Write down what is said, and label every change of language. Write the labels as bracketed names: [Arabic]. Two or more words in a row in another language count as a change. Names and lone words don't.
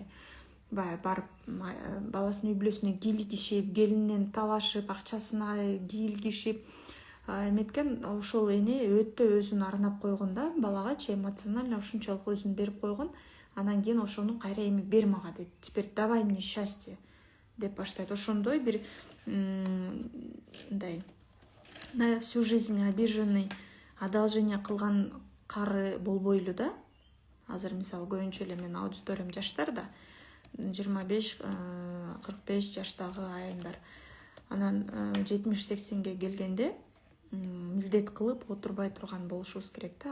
[Kyrgyz] Барып баласынын үй бүлөсүнө кийлигишип, келининен талашып, акчасына кийлигишип, эметкен ошол эне өтө өзүн арнап койгондо балагачы эмоционально ушунчалык өзүн берип койгон. Анан кийин ошону кайра эми бер мага дейт. [Russian] Теперь давай мне счастье [Kyrgyz] деп баштайт. Ошондой бир мындай [Russian] на всю жизнь обиженный, одолжение [Kyrgyz] кылган кары болбойлу да. Азыр мисалы көбүнчө эле менин аудиториям жаштар да, 25-45 жаштагы айымдар. Анан 70-80ге келгенде милдет кылып отурбай турган болушубуз керек да.